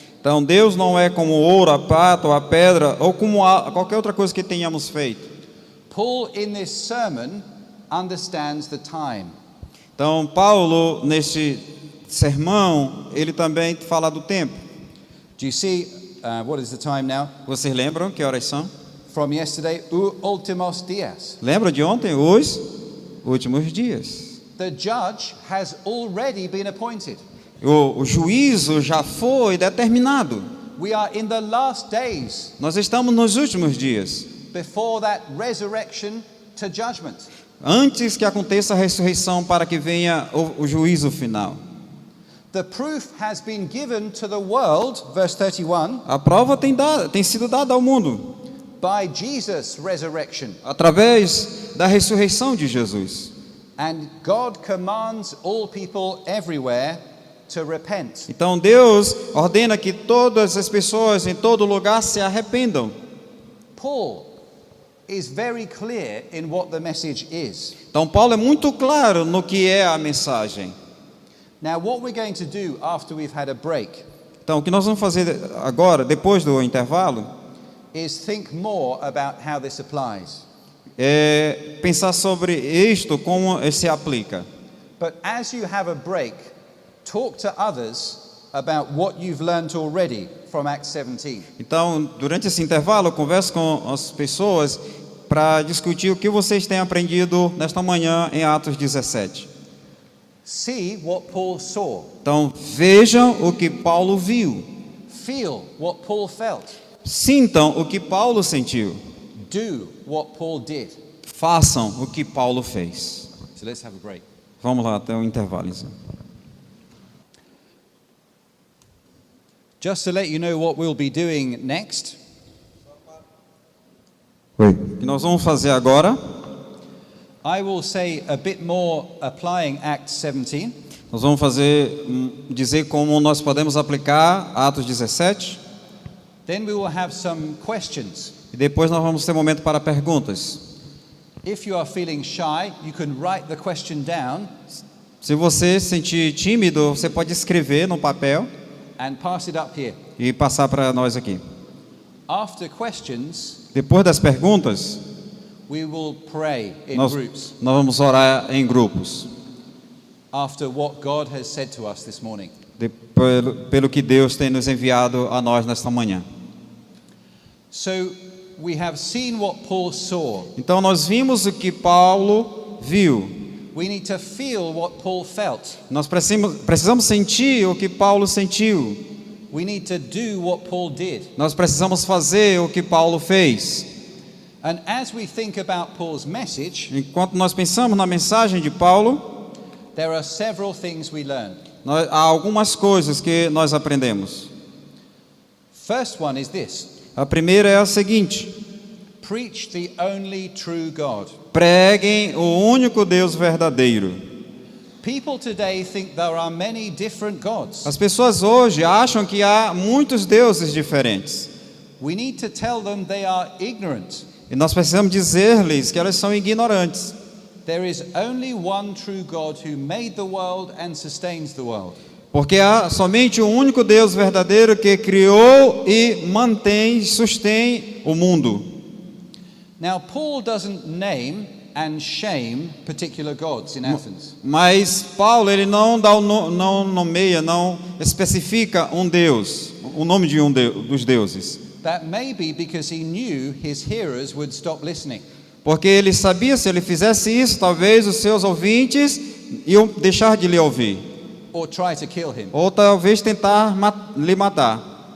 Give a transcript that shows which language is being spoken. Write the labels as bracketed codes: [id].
[pt] então Deus não é como o ouro, a prata ou a pedra, ou como qualquer outra coisa que tenhamos feito. [en] Paul in this sermon understands the time. [pt] Então Paulo, neste sermão, ele também fala do tempo. [en] Do you see, what is the time now? [pt] Vocês lembram que horas são? [en] From yesterday, [pt] últimos dias. Lembra de ontem? Os últimos dias. [en] The judge has already been appointed. [pt] O juízo já foi determinado. [en] We are in the last days [pt] Nós estamos nos últimos dias, [en] before that resurrection to judgment. [pt] antes que aconteça a ressurreição para que venha o juízo final. [en] The proof has been given to the world, verse 31, [pt] A prova tem sido dada ao mundo [en] by Jesus' resurrection. [pt] através da ressurreição de Jesus. [en] And God commands all people everywhere to repent. [pt] Então Deus ordena que todas as pessoas em todo lugar se arrependam. [en] Paul is very clear in what the message is. [pt] Então Paulo é muito claro no que é a mensagem. [en] Now, what we're going to do after we've had a break [pt] Então o que nós vamos fazer agora, depois do intervalo, [en] is think more about how this applies. [pt] é pensar sobre isto, como se aplica. [en] But as you have a break, talk to others about what you've learned already from Acts 17. [pt] Então, durante esse intervalo, eu converso com as pessoas para discutir o que vocês têm aprendido nesta manhã em Atos 17. [en] See what Paul saw. [pt] Então, vejam o que Paulo viu. [en] Feel what Paul felt. [pt] Sintam o que Paulo sentiu. [en] Do what Paul did. [pt] Façam o que Paulo fez. [en] So let's have a break. [pt] Vamos lá, até o intervalo. Então. [en] Just to let you know what we'll be doing next, [pt] O que nós vamos fazer agora? [en] I will say a bit more applying Acts 17. [pt] Nós vamos dizer como nós podemos aplicar Atos 17. [en] Then we will have some questions. [pt] E depois nós vamos ter um momento para perguntas. [en] If you are feeling shy, you can write the question down [pt] Se você se sentir tímido, você pode escrever no papel [en] and pass it up here. [pt] e passar para nós aqui. [en] After questions, [pt] Depois das perguntas, [en] we will pray in [pt] nós [en] groups [pt] vamos orar em grupos. [en] after what God has said to us this morning. [pt] Pelo que Deus tem nos enviado a nós nesta manhã. [en] So we have seen what Paul saw. [pt] Então nós vimos o que Paulo viu. [en] We need to feel what Paul felt. [pt] Nós precisamos sentir o que Paulo sentiu. [en] We need to do what Paul did. [pt] Nós precisamos fazer o que Paulo fez. [en] And as we think about Paul's message, [pt] Enquanto nós pensamos na mensagem de Paulo, [en] there are several things we learn. [pt] há algumas coisas que nós aprendemos. [en] First one is this: [pt] A primeira é a seguinte: [en] preach the only true God. [pt] preguem o único Deus verdadeiro. [en] People today think there are many different gods. [pt] As pessoas hoje acham que há muitos deuses diferentes. [en] We need to tell them they are ignorant. [pt] E nós precisamos dizer-lhes que elas são ignorantes. [en] There is only one true God who made the world and sustains the world. [pt] Porque há somente um único Deus verdadeiro que criou e mantém, sustém o mundo. [en] Now, Paul doesn't name and shame particular gods in Athens. [pt] Mas Paulo, ele não nomeia, não especifica um Deus, o nome de dos deuses. [en] That may be because he knew his hearers would stop listening. [pt] Porque ele sabia, se ele fizesse isso, talvez os seus ouvintes iam deixar de lhe ouvir. [en] Or try to kill him. [pt] Ou talvez tentar lhe matar.